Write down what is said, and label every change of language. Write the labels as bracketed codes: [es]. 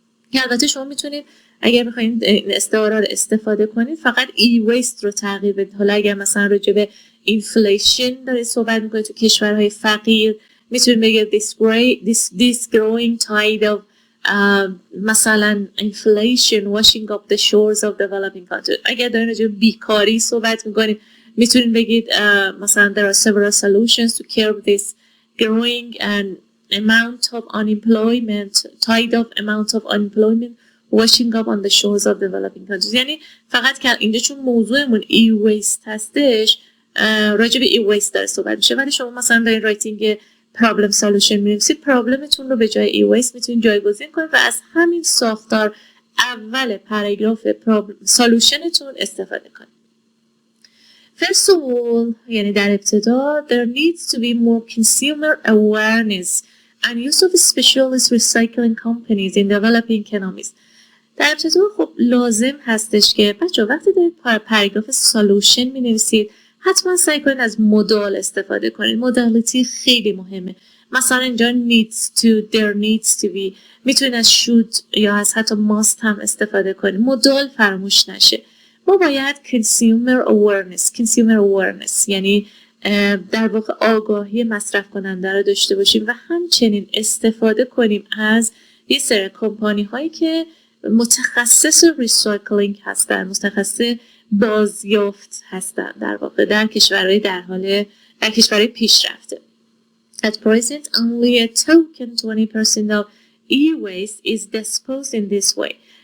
[fa] که البته شما میتونید اگر بخواید این استعاره رو استفاده کنید فقط e-waste رو تغییر بدید. حالا اگر مثلا راجع به inflation دارید صحبت میکنید تو کشورهای فقیر میتونید بگید [en] this growing tide of مثلا inflation washing up the shores of developing countries. [fa] اگر دارید راجع به بیکاری صحبت میکنید میتونید بگید مثلا [en] there are several solutions to curb this growing and amount of unemployment, tide of amount of unemployment washing up on the shores of developing countries. یعنی فقط که اینجا چون موضوعمون e-waste هستش راجع به e-waste داره صحبت میشه ولی شما مثلا دارین رایتینگ problem solution می‌نویسید پرابلمتون رو به جای e-waste میتونید جایگزین کنید و از همین ساختار اول پاراگراف solutionتون استفاده کنید. First of all [fa] یعنی در ابتدا [en] there needs to be more consumer awareness and use of specialist recycling companies in developing economies. [fa] در ابتدا خب لازم هستش که بچه وقتی دارید پاراگراف سالوشن می نویسید حتما سعی کنید از مودال استفاده کنید. مودالیتی خیلی مهمه. مثلا اینجا needs to, [en] there needs to be، [fa] میتونید از should یا از حتی must هم استفاده کنید. مودال فراموش نشه. ما باید consumer awareness یعنی در واقع آگاهی مصرف کننده رو داشته باشیم و همچنین استفاده کنیم از یه سری کمپانی هایی که متخصص ریسایکلینگ هستن، متخصص بازیافت هستن در واقع در کشورهای پیشرفته. [en] At present, only a token 20% of e-waste is disposed in this way.